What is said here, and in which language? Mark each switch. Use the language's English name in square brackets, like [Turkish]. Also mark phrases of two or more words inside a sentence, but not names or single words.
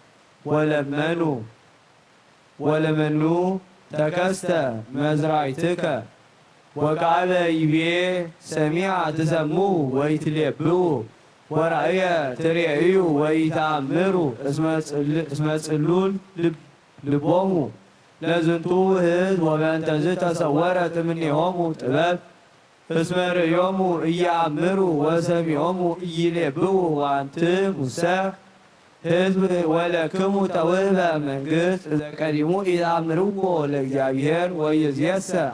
[Geez] ወለመኑ ተከስተ መዝራዕትከ ወቃለ ይቤ ሰሚዐ ትሰሙ ወይትሌብኡ ወራእየ ትሬእዩ ወይተአምሩ እስመ ጽሉል ልቦሙ ለዝንቱ ሕዝብ ወበእንተዝ ተሰወረት እምኔሆሙ ጥበብ እስመ ርእዮሙ ኢየአምሩ ወሰሚዖሙ ኢይሌብኡ ወአንትሙሰ ህዝብ ወለክሙ ተውህበ መንግስት ዘቀዲሙ ኢተአምርዎ ለእግዚአብሔር ወይእዜሰ